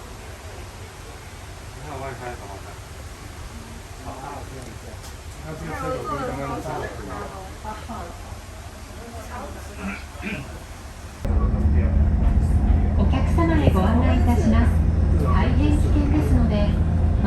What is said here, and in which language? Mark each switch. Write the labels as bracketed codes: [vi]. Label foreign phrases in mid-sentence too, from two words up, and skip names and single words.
[zh] 你看外开好看。好，那这个车友跟刚刚的车友不一样。 [ja] お客様へご案内いたします。大変危険ですので、